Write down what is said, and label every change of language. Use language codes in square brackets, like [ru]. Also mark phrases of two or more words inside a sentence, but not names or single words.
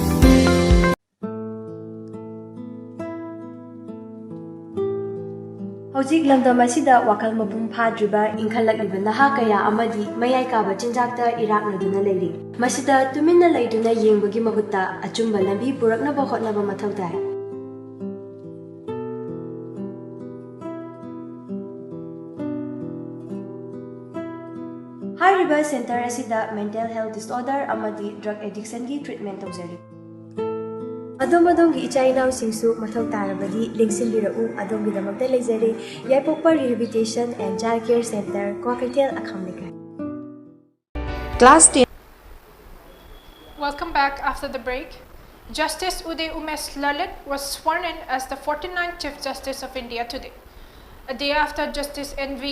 [mni] Hojik lamdam asida wakal mapung phadriba inkhalakliba naha kaya amadi mayai kaba chinjakta iraknaduna leiri. Masida tuminna leiduna yengbagi mahutta achumba lambi puraknaba hotnaba mathau tai. Hariba center asida [en] mental health disorder [mni] amadi [en] drug addiction [mni] gi treatment tawjari. Adom gi ichainau singsu mathau tarabadi lengsinbirau adom gi damakta leizari Yaipokpa Rehabilitation and Child Care Center Kwakaitel Akhamnika. [en] Class 10. Welcome back after the break. Justice Uday Umesh Lalit was sworn in as the 49th Chief Justice of India today, a day after Justice N.V.